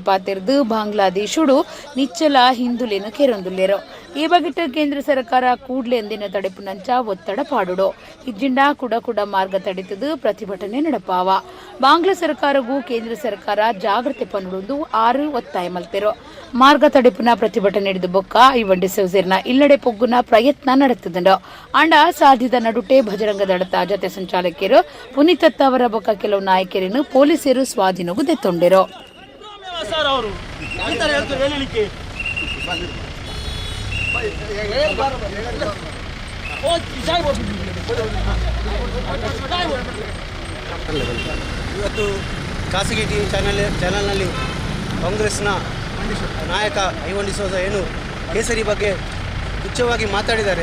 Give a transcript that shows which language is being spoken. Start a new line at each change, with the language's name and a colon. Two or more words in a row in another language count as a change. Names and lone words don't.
Tulu: ಪಾತಿರ್ದು ಬಾಂಗ್ಲಾದೇಶುಡು ನಿಚ್ಚಲ ಹಿಂದುಳಿನ ಕೆರೊಂದುಲ್ಲೆರು ಈ ಬಗೆಟ್ ಕೇಂದ್ರ ಸರ್ಕಾರ ಕೂಡ್ಲೆ ಎಂದಿನ ತಡೆಪು ನಂಚ ಒತ್ತಡ ಪಾಡುಡು ಇಜ್ಜಿಂಡ ಕುಡ ಮಾರ್ಗ ತಡೆತದು ಪ್ರತಿಭಟನೆ ನಡಪಾವ ಬಾಂಗ್ಲಾ ಸರ್ಕಾರಗೂ ಕೇಂದ್ರ ಸರ್ಕಾರ ಜಾಗೃತಿ ಪನ್ನುಡು ಆರು ಒತ್ತಾಯ ಮಲ್ತೆರು ಮಾರ್ಗ ತಡೆಪುನ ಪ್ರತಿಭಟನೆ ನಡೆದು ಬೊಕ್ಕ ಐವನ್ ಡಿಸೋಜರ್ನ ಇಲ್ಲಡೆ ಪೊಗ್ಗುನ ಪ್ರಯತ್ನ ನಡೆತದಂಡು ಅಂಡ ಸಾಧಿದ ನಡುಟೆ ಬಜರಂಗ ದಳದ ಜತೆ ಸಂಚಾಲಕಿಯರು ಪುನೀತತ್ತ ಅವರ ಬೊಕ್ಕ ಕೆಲವು ನಾಯಕರನ್ನು ಪೊಲೀಸರು ಸ್ವಾಧೀನಗೂ ದೆತ್ತೊಂಡೆರು
Kannada: ಇವತ್ತು ಖಾಸಗಿ
English: TV channelnalli
Kannada: ಕಾಂಗ್ರೆಸ್ನ ನಾಯಕ ಐವನ್ ಡಿಸೋಜ ಏನು ಕೇಸರಿ ಬಗ್ಗೆ ತುಚ್ಛವಾಗಿ ಮಾತಾಡಿದ್ದಾರೆ.